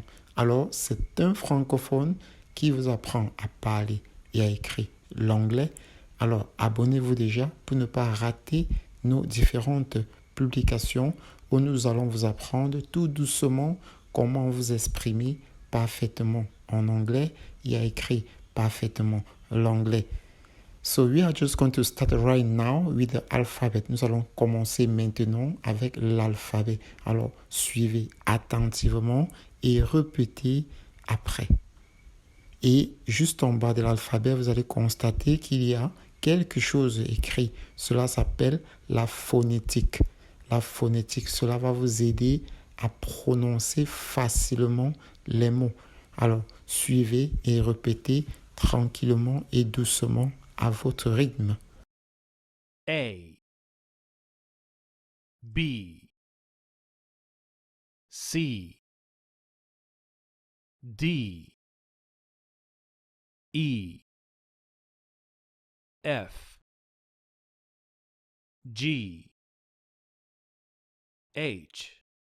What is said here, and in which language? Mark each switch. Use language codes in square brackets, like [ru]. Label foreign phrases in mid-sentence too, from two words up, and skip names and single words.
[fr] Alors, c'est un francophone qui vous apprend à parler et à écrire l'anglais. Alors, abonnez-vous déjà pour ne pas rater nos différentes publications où nous allons vous apprendre tout doucement comment vous exprimer parfaitement en anglais et à écrire parfaitement l'anglais. [en] So we are just going to start right now with the alphabet. [fr] Nous allons commencer maintenant avec l'alphabet. Alors, suivez attentivement et répétez après. Et juste en bas de l'alphabet, vous allez constater qu'il y a quelque chose écrit. Cela s'appelle la phonétique. La phonétique, cela va vous aider à prononcer facilement les mots. Alors, suivez et répétez tranquillement et doucement à votre rythme. A, B, C, D, E, F, G, H,